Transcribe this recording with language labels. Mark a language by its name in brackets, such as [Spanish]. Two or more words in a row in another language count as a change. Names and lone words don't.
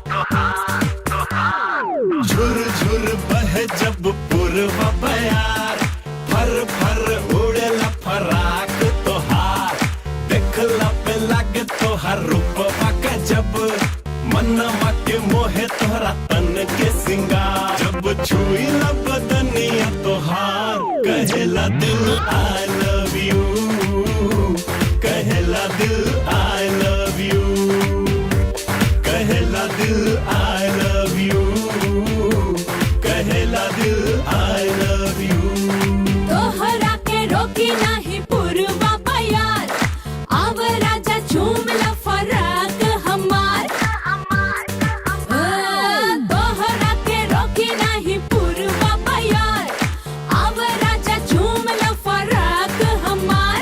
[Bhojpuri] झुर झुर बह जब पूर्वा बयार, फर फर उड़े फराक तोहार। देखला पे लागे तोहार रूपवा का जब, मनवा के मोहे तोहरा तन के सिंगार। जब छुई ला बदनिया तोहार, कहेला दिल [English] I love you, [Bhojpuri] कहेला दिल [English] I love you, [Bhojpuri] कहेला दिल [English] I love you, [Bhojpuri] कहेला दिल [English] I love you। [Bhojpuri] तोहरा के रोकी नाही पूर्वा बयार, आव राजा झूम ला फराक हमार। तोहरा के रोकी नाही पूर्वा बयार, आव राजा झूम ला फराक हमार।